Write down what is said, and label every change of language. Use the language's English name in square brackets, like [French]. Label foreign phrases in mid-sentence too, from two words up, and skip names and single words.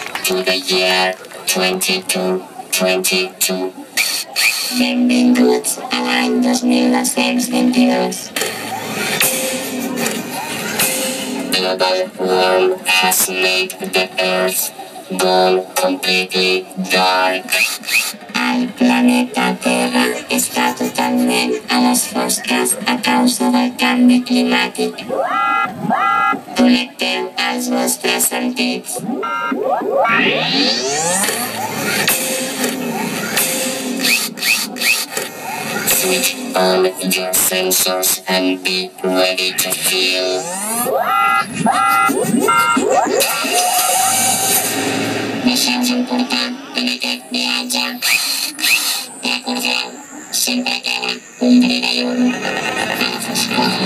[English] to the year 2222. [Catalan] Benvinguts a l'any 2222. [English] Global warming has made the Earth go completely dark. [Catalan] El planeta Terra està totalment a les fosques a causa del canvi climàtic. Connecteu els vostres sentits. [English] Switch on your sensors and be ready to feel. [Catalan] Deixeu-vos emportar en aquest viatge. Recordeu, sempre queda un bri de llum a la foscor.